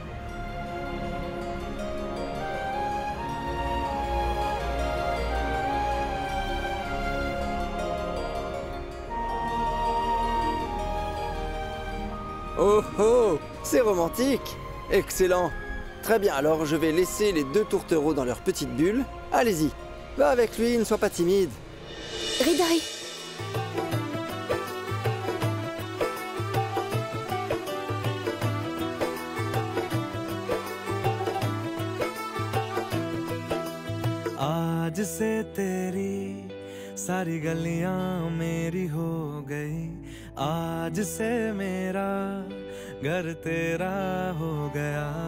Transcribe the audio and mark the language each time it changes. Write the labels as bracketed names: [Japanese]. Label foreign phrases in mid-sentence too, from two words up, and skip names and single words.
[French] Oh oh, c'est romantique. Excellent. Très bien, alors je vais laisser les deux tourtereaux dans leur petite bulle. Allez-y, va avec lui, ne sois pas timide. Ridai. [Hindi] आज से तेरी सारी गलियां मेरी हो गई, आज से मेरा घर तेरा हो गया।